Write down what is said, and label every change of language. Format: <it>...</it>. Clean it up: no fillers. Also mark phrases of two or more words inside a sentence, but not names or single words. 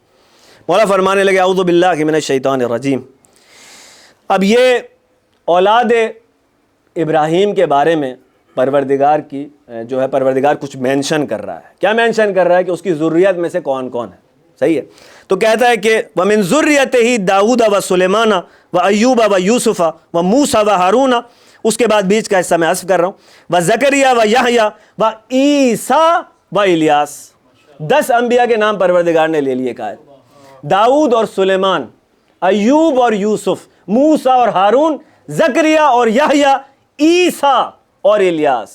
<ur>مولا فرمانے لگے</ur> <ar>اعوذ باللہ من الشیطان الرجیم۔</ar> <ur>اب یہ اولاد ابراہیم کے بارے میں پروردگار کی جو ہے پروردگار کچھ مینشن کر رہا ہے۔ کیا مینشن کر رہا ہے؟ کہ اس کی ذریت میں سے کون کون ہے، صحیح ہے؟ تو کہتا ہے کہ</ur> <ar>وَمِن ذُرِّيَّتِهِ داؤد و سلیمان و ایوب و یوسف و موسیٰ و ہارون،</ar> <ur>اس کے بعد بیچ کا حصہ میں حذف کر رہا ہوں،</ur> <ar>و زکریا و یحییٰ و عیسیٰ و الیاس۔</ar> <ur>10 انبیاء کے نام پروردگار نے لے لیے کہا ہے، داؤد اور سلیمان، ایوب اور یوسف، موسیٰ اور ہارون، زکریا اور یحییٰ، عیسیٰ اور الیاس۔</ur>